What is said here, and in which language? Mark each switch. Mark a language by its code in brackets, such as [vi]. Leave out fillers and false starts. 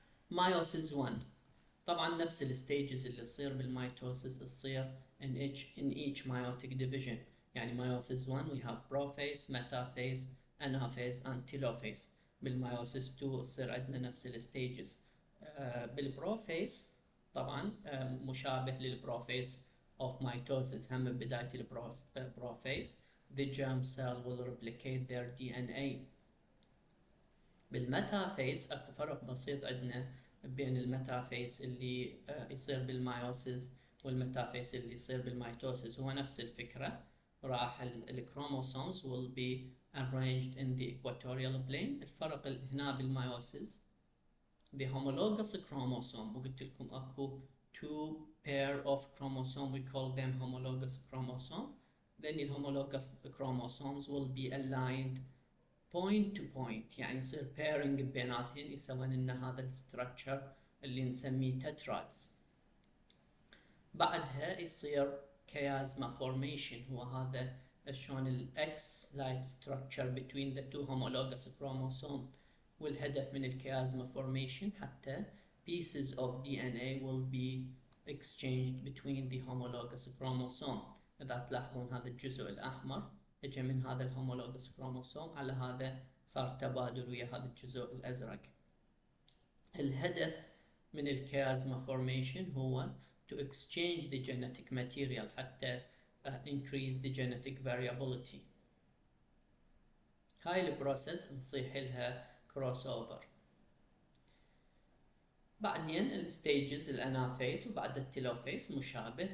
[ar] meiosis 1 طبعا نفس الستيجز اللي تصير بالميتوسيس تصير [en] in each meiotic division. يعني meiosis 1 we have prophase, metaphase, anaphase and telophase. [ar] بالميوسيس 2 تصير عندنا نفس الستيجز. بالبروفيس طبعا مشابه للبروفيس [en] of mitosis. [ar] هم بداية البروفيس [en] the germ cell will replicate their DNA. [ar] بالميتافيس اكو فرق بسيط عندنا بين الميتافيس اللي يصير بالمايوسيس والميتافيس اللي يصير بالميتوسيس. هو نفس الفكرة، راح الكروموسومز [en] will be arranged in the equatorial plane. [ar] الفرق هنا بالمايوسيس [en] the homologous chromosome، [ar] وقلت لكم اكو [en] two pair of chromosome we call them homologous chromosome. then the homologous chromosomes will be aligned point to point، [ar] يعني يصير pairing بيناتهم يسوون لنا هذا الستراكشر اللي نسميه تترادز. بعدها يصير [en] chiasma formation، [ar] هو هذا شلون ال [en] X-like structure between the two homologous chromosome. [ar] والهدف من الكيازما [en] formation حتى pieces of DNA will be exchanged between the homologous chromosome. [ar] إذا تلاحظون هذا الجزء الأحمر اجى من هذا الهومولوجس كروموسوم على هذا، صار تبادل ويا هذا الجزء الأزرق. الهدف من الكيازما فورميشن هو [en] to exchange the genetic material حتى increase the genetic variability. [ar] هاي البروسيس نصيح لها كروس اوفر. بعدين الستيجز الانافيس وبعد التيلوفيس مشابه.